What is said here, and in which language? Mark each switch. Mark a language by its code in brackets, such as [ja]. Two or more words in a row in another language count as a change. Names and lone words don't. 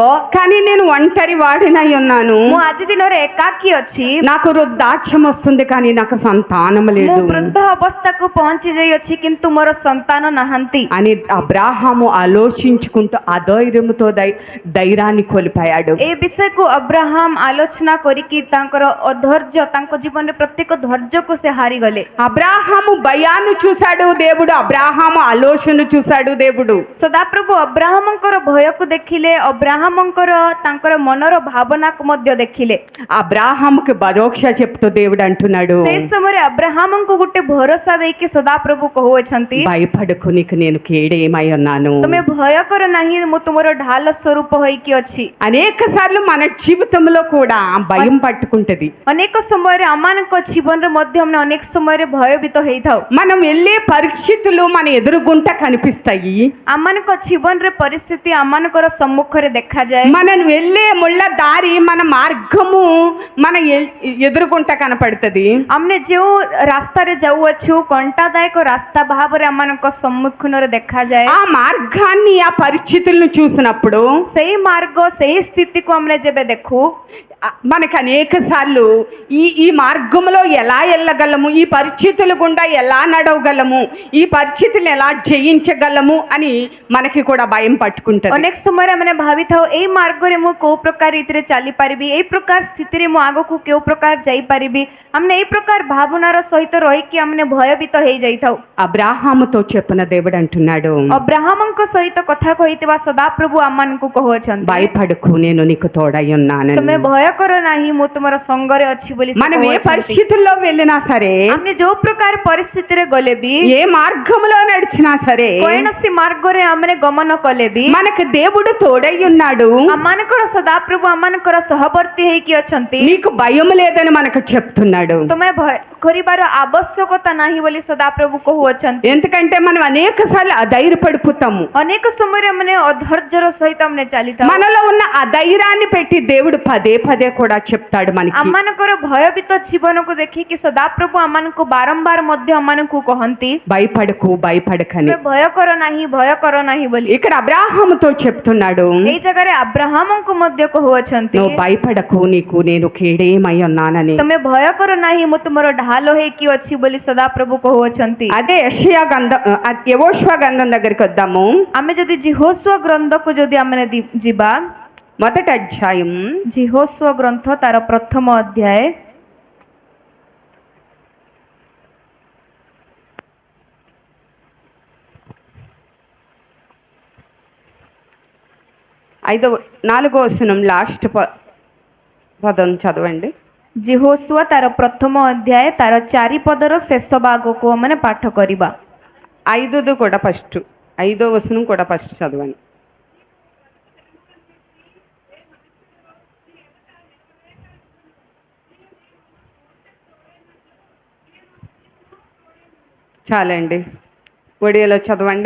[te] కానీ నేను ఒంటరి వాడినై ఉన్నాను, [or] ମୁଁ ଆଜି ଦିନରେ ଏକାକୀ ଅଛି, [te] నాకు వృద్ధాప్యం వస్తుంది కానీ నాకు సంతానం [or] ମୁଁ [te] లేదు [or] ବୃଦ୍ଧ ଅବସ୍ଥାକୁ ପହଞ୍ଚି ଯାଇଅଛି କିନ୍ତୁ ମୋର ସନ୍ତାନ ନାହାନ୍ତି [te] అని అబ్రాహాము ఆలోచించుకుంటూ అధైర్యముతో ధైర్యాన్ని కోల్పోయాడు। [or] ଏ ବିଷୟକୁ ଅବ୍ରାହାମ ଆଲୋଚନା କରିକି ତାଙ୍କର ଅଧୈର୍ଯ୍ୟ, ତାଙ୍କ ଜୀବନରେ ପ୍ରତ୍ୟେକ ଧୈର୍ଯ୍ୟକୁ ସେ ହାରିଗଲେ। [te] అబ్రాహాము భయాన్ని చూశాడు దేవుడు, అబ్రాహాము ఆలోచన చూశాడు దేవుడు। [or] ସଦାପ୍ରଭୁ ଅବ୍ରାହାମଙ୍କର ଭୟକୁ ଦେଖିଲେ, ଅବ୍ରାହାମଙ୍କର ତାଙ୍କର ମନର ଭାବନାକୁ ମଧ୍ୟ ଦେଖିଲେ। [te] అబ్రాహాముకి భరోసా చెప్తూ దేవుడు అంటున్నాడు, [or] ସେ ସମୟରେ ଅବ୍ରାହାମଙ୍କୁ ଗୋଟେ ଭରସା ଦେଇକି ସଦାପ୍ରଭୁ କହୁଅଛନ୍ତି, [te] భయపడకు, నీకు నేను కేడేమై ఉన్నాను। [or] ତୁମେ ଭୟ କର ନାହିଁ, ମୁଁ ତୁମର ଢାଲ ସ୍ୱରୂପ ହୋଇକି ଅଛି। [te] అనేక సార్లు మన జీవితంలో కూడా భయం పట్టుకుంటది। [or] ଅନେକ ସମୟରେ ଆମମାନଙ୍କ ଜୀବନରେ ମଧ୍ୟ ଆମେ ଅନେକ ସମୟରେ ଭୟଭୀତ ହେଇଥାଉ। [te] మనం వెళ్ళే పరిస్థితులు మన ఎదురుగుంట కనిపిస్తాయి, [or] ଆମମାନଙ୍କ ଜୀବନରେ ପରିସ୍ଥିତି ଆମମାନଙ୍କର ସମ୍ମୁଖରେ ଦେଖାଯାଏ। [te] మనం వెళ్ళే ముళ్ళ దారి మన మార్గము మన ఎదురుగుంట కనపడుతుంది। [or] ଆମେ ଯେଉଁ ରାସ୍ତାରେ ଯାଉଅଛୁ କଣ୍ଟାଦାୟକ ରାସ୍ତା ଭାବରେ ଆମମାନଙ୍କ ସମ୍ମୁଖରେ ଦେଖାଯାଏ। [te] ఆ మార్గాన్ని ఆ పరిస్థితులను చూసినప్పుడు [or] ସେଇ ମାର୍ଗ, ସେଇ ସ୍ଥିତିକୁ ଆମେ ଯେବେ ଦେଖୁ, [te] మనకి అనేక సార్లు ఈ మార్గంలో ఎలా వెళ్ళగలము, ఈ పరిస్థితుల గుండా ఎలా నడవగలము, ఈ పరిస్థితులను ఎలా జయించగలము అని మనకి కూడా భయం పట్టుకుంటుంది. [or] ଅନେକ ସମୟରେ ଆମେ ଭାବିଥାଉ ଏଇ ମାର୍ଗରେ ମୁଁ କୋଉ ପ୍ରକାର ରୀତିରେ ଚାଲିପାରିବି, ଏଇ ପ୍ରକାର ସ୍ଥିତିରେ ମୁଁ ଆଗକୁ କେଉଁ ପ୍ରକାର ଯାଇପାରିବି, ଆମେ ଏଇ ପ୍ରକାର ଭାବନାର ସହିତ ରହିକି ଆମେ ଭୟଭୀତ ହେଇଯାଇଥାଉ। [te] అబ్రాహాముతో చెప్పిన దేవుడు అంటున్నాడు, [or] ଅବ୍ରାହମଙ୍କ ସହିତ କଥା କହିଥିବା ସଦାପ୍ରଭୁ ଆମମାନଙ୍କୁ କହୁଅଛନ୍ତି, [te] భయపడకు నేను నీకు తోడై ఉన్నాను. [or] ତୁମେ ଭୟ କର ନାହିଁ, ମୁଁ ତୁମର ସଙ୍ଗରେ ଅଛି ବୋଲି ସେ [te] మనం ఏ [or] କହୁଅଛନ୍ତି। [te] పరిస్థితుల్లో వెళ్ళినా సరే, [or] ଆମେ ଯୋଉ ପ୍ରକାର ପରିସ୍ଥିତିରେ ଗଲେ ବି, [te] ఏ మార్గంలో నడిచినా సరే, [or] କୌଣସି ମାର୍ଗରେ ଆମେ ଗମନ କଲେ ବି [te] మనకు దేవుడు తోడై ఉన్నాడు, [or] ଆମମାନଙ୍କର ସଦାପ୍ରଭୁ ଆମମାନଙ୍କର ସହବର୍ତ୍ତୀ ହେଇକି ଅଛନ୍ତି। [te] నీకు భయం లేదని మనకు చెప్తున్నాడు. [or] ତୁମେ ଭୟ କରିବାର ଆବଶ୍ୟକତା ନାହିଁ ବୋଲି ସଦାପ୍ରଭୁ କହୁଅଛନ୍ତି। [te] ఎందుకంటే మనం అనేక సార్లు అధైర్యపడిపోతాము. [or] ଅନେକ ସମୟରେ ଆମେ ଅଧୈର୍ଯ୍ୟର ସହିତ ଆମେ ଚାଲିଥାଉ। [te] మనలో ఉన్న అధైర్యాన్ని పెట్టి దేవుడు పదే పదే కూడా చెప్తాడు మనకి, [or] ଆମମାନଙ୍କର ଭୟଭୀତ ଜୀବନକୁ ଦେଖିକି ସଦାପ୍ରଭୁ ଆମମାନଙ୍କୁ ବାରମ୍ବାର ମଧ୍ୟ ଆମମାନଙ୍କୁ କହନ୍ତି, [te] భయపడకు భయపడకని. [or] ତୁମେ ଭୟ କର ନାହିଁ ବୋଲି। [te] ఇక్కడ అబ్రాహాముతో చెప్తున్నాడు, [or] ଏଇ ଜାଗାରେ ଆବ୍ରାହମଙ୍କୁ ମଧ୍ୟ କହୁଅଛନ୍ତି, [te] నువ్వు భయపడకు, నీకు నేను కేడేమై ఉన్నానని. [or] ତୁମେ ଭୟ କର ନାହିଁ, ମୁଁ ତୁମର ଢାଲ ହେଇକି ଅଛି ବୋଲି ସଦାପ୍ରଭୁ କହୁଅଛନ୍ତି। [te] అదే యెషయా యెహోషువ గ్రంథం దగ్గరికి వద్దాము. [or] ଆମେ ଯଦି ଜିହୋଶୁଆ ଗ୍ରନ୍ଥକୁ ଯଦି ଆମେ ଯିବା, [te] మొదటి అధ్యాయం [or] ଜିହୋଶୁଆ ଗ୍ରନ୍ଥ ତାର ପ୍ରଥମ ଅଧ୍ୟାୟ [te] 4వ వచనం లాస్ట్ పదం చదవండి. [or] ଜିହୋଶୁଆ ତାର ପ୍ରଥମ ଅଧ୍ୟାୟ ତାର 4 ପଦର ଶେଷ ଭାଗକୁ ଆମେ ପାଠ କରିବା। [te] 5ది కూడా ఫస్ట్, 5వ వచనం కూడా ఫస్ట్ చదవండి. చాలండి, ఒడియాలో చదవండి.